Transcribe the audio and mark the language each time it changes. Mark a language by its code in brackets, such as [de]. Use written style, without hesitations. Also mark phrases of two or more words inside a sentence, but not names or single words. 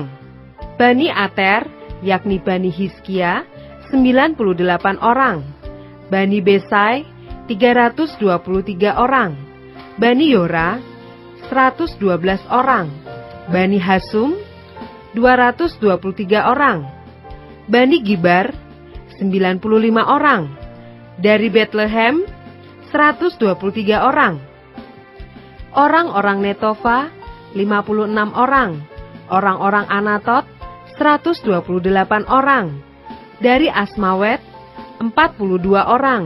[id] Bani Ater, yakni Bani Hizkia, 98 orang. Bani Besai, 323 orang. Bani Yora, 112 orang. Bani Hasum, 223 orang. Bani Gibar, 95 orang. Dari Betlehem, 123 orang. Orang-orang Netofa 56 orang. Orang-orang Anatot 128 orang. Dari Asmawet 42 orang.